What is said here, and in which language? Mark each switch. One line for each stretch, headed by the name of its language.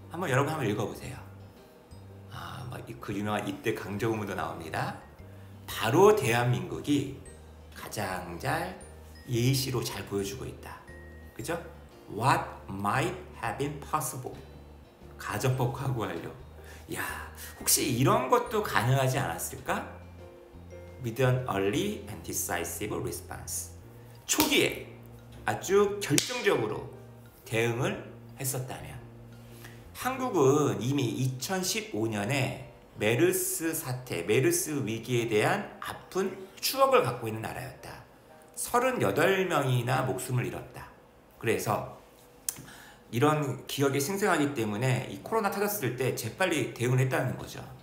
Korean: 여러분 한번 읽어보세요. 그 유명한 이때 강정우문도 나옵니다. 바로 대한민국이 가장 잘 예시로 잘 보여주고 있다. 그죠?
English: What might have been possible.
Korean: 가정법 과거 완료. 야, 혹시 이런 것도 가능하지 않았을까?
English: With an early and decisive response.
Korean: 초기에 아주 결정적으로 대응을 했었다면. 한국은 이미 2015년에 메르스 사태, 메르스 위기에 대한 아픈 추억을 갖고 있는 나라였다. 38명이나 목숨을 잃었다. 그래서 이런 기억이 생생하기 때문에 이 코로나 터졌을 때 재빨리 대응을 했다는 거죠.